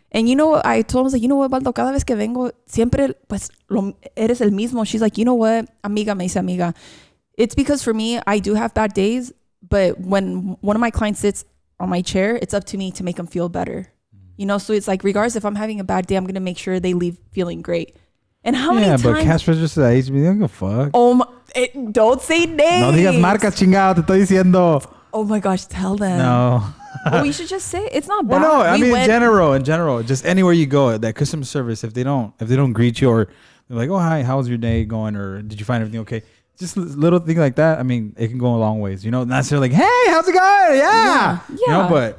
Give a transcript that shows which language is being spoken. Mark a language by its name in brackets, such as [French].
[English] And you know what? I told him, I was like, you know what, Baldo, [Spanish] cada vez que vengo, siempre, pues, eres el mismo. [English] She's like, you know what? [Spanish] Amiga, me dice amiga. [English] It's because for me, I do have bad days. But when one of my clients sits on my chair, it's up to me to make them feel better. You know, so it's like, regardless if I'm having a bad day, I'm going to make sure they leave feeling great. And how many times? Yeah, but cash register at HB, don't give a fuck. Oh my, don't say names. [Spanish] No digas marcas, chingado, te estoy diciendo. [English] Oh my gosh, tell them. No. Well, we should just say it's not bad. Well, no, I mean, in general, just anywhere you go, that customer service, if they don't greet you or they're like, oh, hi, how's your day going? Or did you find everything okay? Just little thing like that. I mean, it can go a long ways. You know, not necessarily like, hey, how's it going? Yeah. You know, but